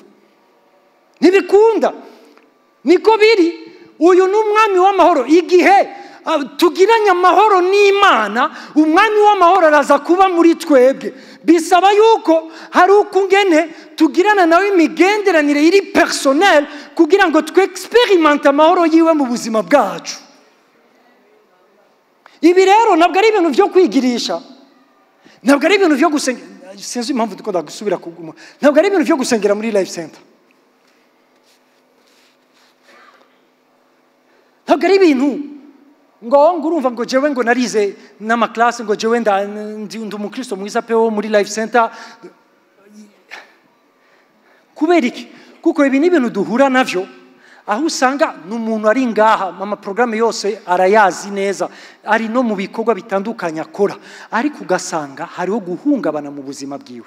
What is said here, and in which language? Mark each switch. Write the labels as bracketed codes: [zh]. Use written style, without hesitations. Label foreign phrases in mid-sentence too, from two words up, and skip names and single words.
[rn] Ntibikunda. Niko biri, uyu n'umwami w'amahoro. Igihe tugiranye amahoro n'Imana, umwami w'amahoro araza kuba muri twebwe. Bisaba yuko hari ukungene tugirana nawe imigenderanire iri personnel kugira ngo twexperimente amahoro yiwe mu buzima bwacu. Ibi rero ntabwo ari ibintu byo kwigirisha, ntabwo ari ibintu byo gusengera. Sinzi impamvu dukunda gusubira kuguma. Ntabwo ari ibintu byo gusengera muri Life Center. Ntabwo ari ibintu ngo urumva ngo jewe ngo narize n'amaklase ngo jewe ndi umukristo mwiza pe wo muri Life Center. Kubera iki? Kuko ibi ni ibintu duhura navyo aho usanga n'umuntu ari ngaha amaprograme yose arayazi neza, ari no mu bikorwa bitandukanye akora, ariko ugasanga hariho guhungabana mu buzima bwiwe.